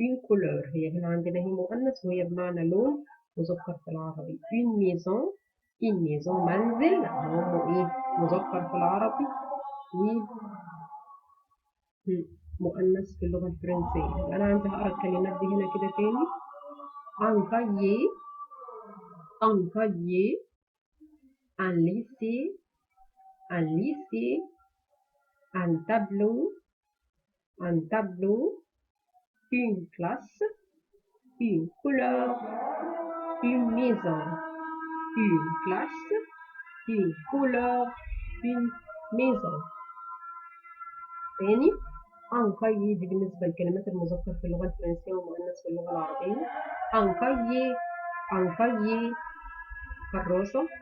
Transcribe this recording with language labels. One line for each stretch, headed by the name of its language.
French: une couleur
Arabic: هي هنا عندنا هي مؤنث وهي بمعنى لون، مذكر في العربي.
French: une maison une maison
Arabic: منزل اهو ايه مذكر في العربي ومؤنث في اللغة الفرنسية. أنا عندي هقرا الكلمات دي هنا كده تاني.
French: un cahier un cahier un lycée un lycée un tableau une classe une couleur une maison une classe une couleur une maison.
Arabic: تاني
French: un cahier
Arabic: دي بالنسبة للكلمات المذكر في اللغة الفرنسية ومؤنث في اللغة العربية.
French: un cahier un cahier
Arabic: كراسة.